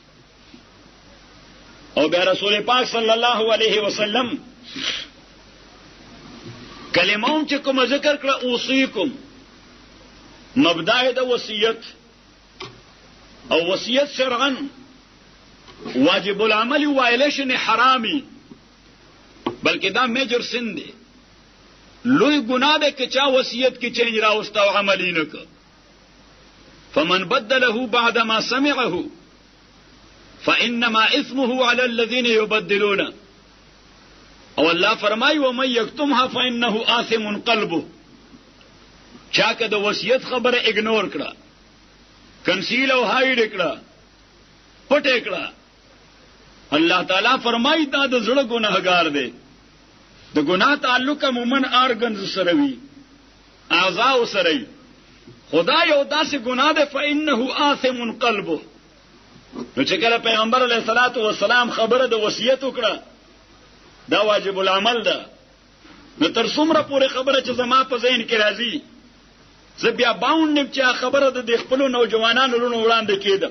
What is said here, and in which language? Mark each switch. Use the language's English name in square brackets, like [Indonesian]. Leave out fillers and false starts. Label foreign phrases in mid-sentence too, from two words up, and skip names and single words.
[Pashto] او بیا رسول پاک [Arabic] صلی الله علیه وسلم [Pashto] کلمون چې کوم ذکر کړه اوصیکم مبدا د وصیت او وصیت شرعا [Arabic] واجب العمل [Pashto] وایلیشن حرامي بلکې دا [English] major sin [Pashto] دی. لوی ګناه ده چې چا وصیت کې چینج راوسته او عمل نه کړ. [Arabic] فمن بدله بعد ما سمعه فإنما إثمه على الذين يبدلون. [Pashto] او الله فرمای [Arabic] ومن یکتمها فإنه آثم قلبه. [Pashto] چا که د وصیت خبره اګنور کړه کنسیل او هاید کړه پټ کړه الله تعالی فرمای دا د زړه ګناهګار دی. د ګناه تعلق عموماً ارګنز سره وي اعضاء سره وي. خدای یو داسې ګناه ده [Arabic] فإنه آثم قلبه. [Pashto] نو چې کله پیغمبر [Arabic] علیه الصلاۃ والسلام [Pashto] خبره د وصیت وکړه دا [Arabic] واجب العمل [Pashto] ده. نو تر څومره پورې خبره چې زما په ذهن کې راځي زه بیا باوندم چې خبره د خپل نوجوانانو لونو وړاندې کېدم.